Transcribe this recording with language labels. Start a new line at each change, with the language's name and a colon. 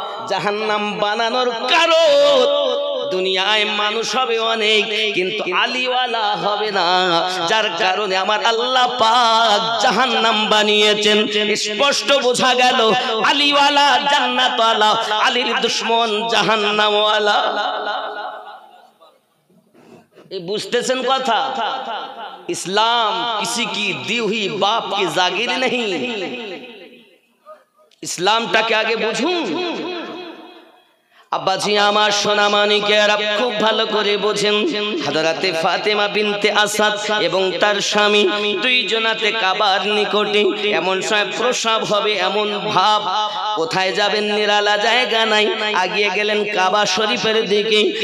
Bangla: জাহান্নাম বানানোর কারণ, দুনিয়ায় মানুষ হবে অনেক কিন্তু আলীওয়ালা হবে না, যার কারণে আমার আল্লাহ পাক জাহান্নাম বানিয়েছেন। স্পষ্ট বোঝা গেল আলীওয়ালা জান্নাতওয়ালা, আলীর দুশমন জাহান্নামওয়ালা। এই বুঝতেছেন কথা?
Hindi: इस्लाम किसी की दी हुई बाप की जागीर नहीं।
Bangla: इस्लामটাকে আগে বুঝুন। আব্বাজি আমার সোনা মানিকেরা খুব ভালো করে বোঝেন, হযরতে ফাতেমা বিনতে আসাদ এবং তার স্বামী দুইজনাতে কাবার নিকটে এমন সময় প্রসব হবে, এমন ভাব, কোথায় যাবেন নিরালা জায়গা নাই, আগিয়ে গেলেন কাবা শরীফের দিকে।